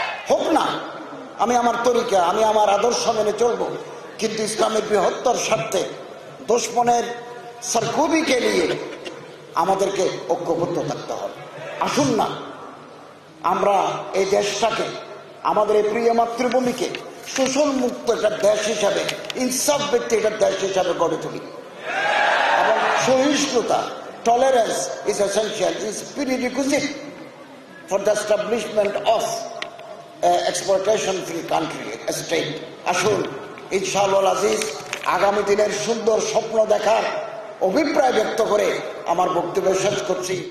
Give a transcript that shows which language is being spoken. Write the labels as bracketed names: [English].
[Bangla] হোক না, আমি আমার তরিকা, আমি আমার আদর্শ মেনে চলবো, কিন্তু ইসলামের বৃহত্তর স্বার্থে দুশমনের সরকুবিকে নিয়ে আমাদেরকে ঐক্যবদ্ধ থাকতে হবে। আসুন না আমরা এই দেশটাকে, আমাদের এই প্রিয় মাতৃভূমিকে শোষণ মুক্ত একটা দেশ হিসাবে, ইনসাফ ভিত্তিক একটা দেশ হিসাবে গড়ে তুলি। এবং সহিষ্ণুতা, [English] tolerance is essential, is prerequisite for the establishment of exploitation free country, a state. [Bangla] আসুন ইনশাআল্লাহ আজিজ আগামী দিনের সুন্দর স্বপ্ন দেখার অভিপ্রায় ব্যক্ত করে আমার বক্তব্য শেষ করছি।